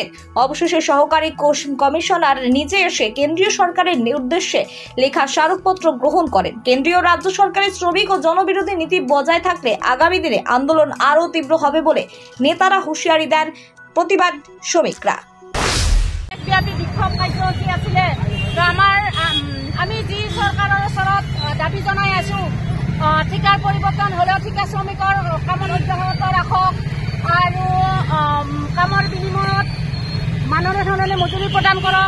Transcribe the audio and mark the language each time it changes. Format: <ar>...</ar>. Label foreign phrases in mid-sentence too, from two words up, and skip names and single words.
<bn>অবশেষে সহকারী কমিশনার নিজে এসে কেন্দ্রীয় সরকারের নির্দেশে লেখা স্মারকপত্র গ্রহণ করেন। কেন্দ্রীয় রাজ্য সরকারের শ্রমিক ও জনবিরোধী নীতি বজায় থাকলে আগামী দিনে আন্দোলন আরও তীব্র হবে বলে নেতারা হুঁশিয়ারি দেন প্রতিবাদ শ্রমিকরা।</bn> <as>আমি যি সরকারের ওচৰত দাবী জনাই আছো, ঠিকাৰ পৰিৱৰ্তন হ'লেও ঠিকা শ্ৰমিকৰ কামৰ অব্যাহত ৰাখক আৰু কামৰ বিনিময়ত মাননি ধৰণে মজুৰি প্ৰদান কৰক।</as>